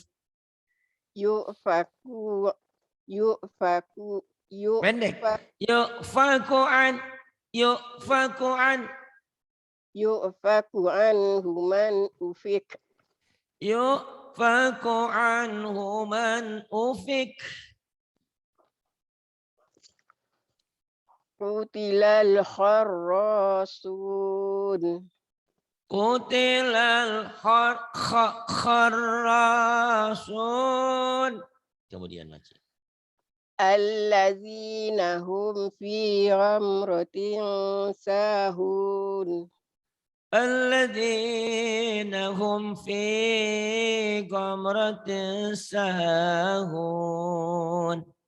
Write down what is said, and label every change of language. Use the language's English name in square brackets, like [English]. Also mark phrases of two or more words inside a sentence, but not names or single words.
[Indonesian] Pendek. [Arabic] يؤفك عنه من أفك. يؤفك عنه من أفك. قتل الخراصون. قتل الخراصون. [Indonesian] Kemudian Maci. [Arabic] الذين هم في غمرة ساهون. الذين هم في غمرة ساهون.